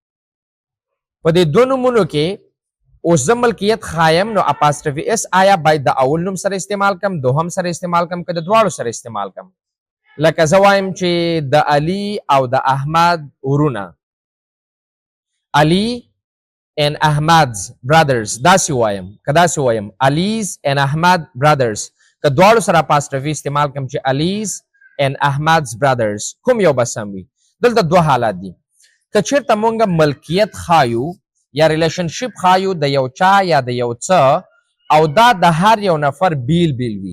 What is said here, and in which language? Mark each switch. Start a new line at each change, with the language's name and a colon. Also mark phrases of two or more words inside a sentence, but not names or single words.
Pashto: په دې دوه نومونو کې اوس زه ملکیت خایم نو
English: apostrophe s
Pashto: آیا باید د اول نوم سره استعمال کم دوهم سره استعمال کم که د دواړو سره استعمال کم لکه زه وایم چې د علي او د احمد ورونه علي
English: and Ahmad's brothers
Pashto: داسې وایم که داسې وایم
English: Ali's and Ahmad brothers
Pashto: که دواړو سره apostrophe استعمال کم چې
English: Ali's and Ahmad's brothers
Pashto: کوم یو به سم وي دلته دوه حالات دي که چېرته مونږ ملکیت خایو یا ریلیشنشپ خایو د یو چا یا د یو څه او دا د هر یو نفر بیل وي